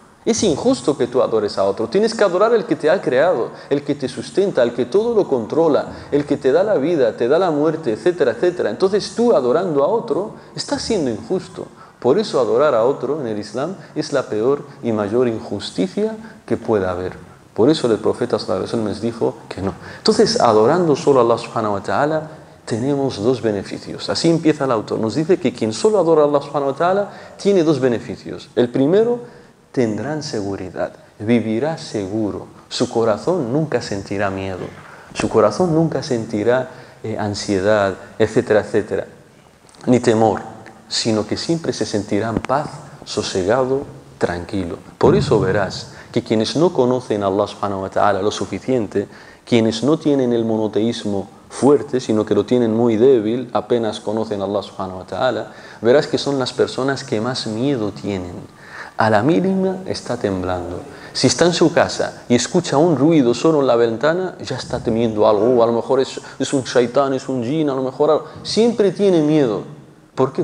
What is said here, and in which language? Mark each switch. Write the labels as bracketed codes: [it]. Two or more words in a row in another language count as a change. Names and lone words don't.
[es] Es injusto que tú adores a otro. Tienes que adorar al que te ha creado, el que te sustenta, el que todo lo controla, el que te da la vida, te da la muerte, etcétera, etcétera. Entonces tú adorando a otro estás siendo injusto. Por eso adorar a otro en el Islam es la peor y mayor injusticia que pueda haber. Por eso el profeta [ar] صلى الله عليه وسلم [es] les dijo que no. Entonces, adorando solo a [ar] الله سبحانه وتعالى, [es] tenemos dos beneficios. Así empieza el autor. Nos dice que quien solo adora a [ar] الله سبحانه وتعالى [es] tiene dos beneficios. El primero, tendrán seguridad, vivirá seguro. Su corazón nunca sentirá miedo. Su corazón nunca sentirá ansiedad, etcétera, etcétera. Ni temor, sino que siempre se sentirá en paz, sosegado, tranquilo. Por eso verás que quienes no conocen a [ar] الله سبحانه وتعالى [es] lo suficiente, quienes no tienen el monoteísmo fuerte, sino que lo tienen muy débil, apenas conocen a [ar] الله سبحانه وتعالى, [es] verás que son las personas que más miedo tienen. A la mínima está temblando. Si está en su casa y escucha un ruido solo en la ventana, ya está temiendo algo. O a lo mejor es un shaitán, es un jinn, a lo mejor algo. Siempre tiene miedo. ¿Por qué?